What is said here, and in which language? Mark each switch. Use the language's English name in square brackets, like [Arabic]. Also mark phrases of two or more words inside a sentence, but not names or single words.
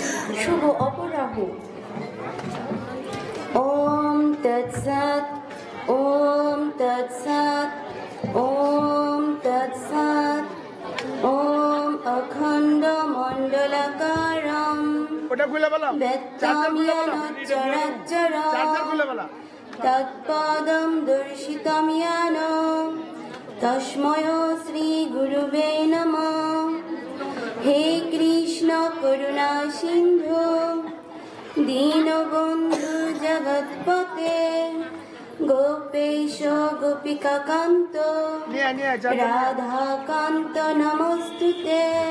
[Bangla] শুভ অপরাহ। [Sanskrit] ওম তৎসৎ, ওম তৎসৎ, ওম তৎসৎ। ওম অখণ্ড মণ্ডলাকারম বেত্তাম্যেন চরাচরম তৎপদম দর্শিতম য়েন তস্मै শ্রী গুরুবে নমঃ। হে কৃষ্ণ করুণা সিন্ধু দীনবন্ধু জগৎপতে গোপেশ গোপিকাকান্ত রাধাকান্ত নমস্তুতে।